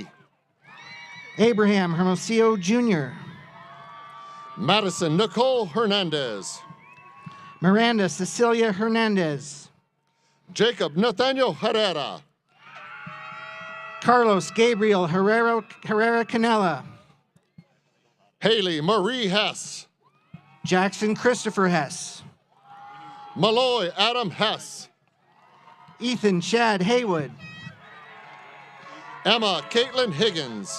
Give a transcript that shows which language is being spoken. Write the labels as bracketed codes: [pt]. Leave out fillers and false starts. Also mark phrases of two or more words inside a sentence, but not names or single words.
[en] Abraham Hermosillo Jr. Madison Nicole Hernandez. Miranda Cecilia Hernandez. Jacob Nathaniel Herrera. Carlos Gabriel Herrera Canella. Haley Marie Hess. Jackson Christopher Hess. Malloy Adam Hess. Ethan Chad Haywood. Emma Caitlin Higgins.